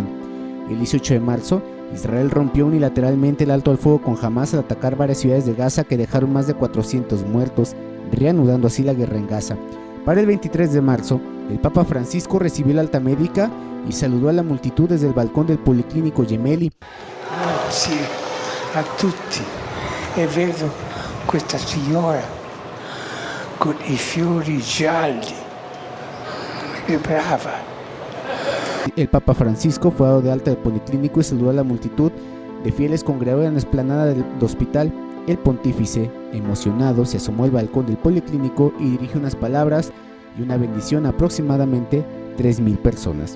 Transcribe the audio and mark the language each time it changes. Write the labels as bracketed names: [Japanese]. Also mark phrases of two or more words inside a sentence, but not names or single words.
[Spanish] El 18 de marzo, Israel rompió unilateralmente el alto al fuego con Hamás al atacar varias ciudades de Gaza que dejaron más de 400 muertos, reanudando así la guerra en Gaza. Para el 23 de marzo, el Papa Francisco recibió la alta médica y saludó a la multitud desde el balcón del Policlínico Gemelli. [Italian] Grazie a tutti, e vedo questa signora con i fiori gialli, è brava. [Spanish] El Papa Francisco fue dado de alta del Policlínico y saludó a la multitud de fieles congregados en la explanada del hospital. El pontífice, emocionado, se asomó al balcón del Policlínico y dirigió unas palabras y una bendición a aproximadamente 3,000 personas.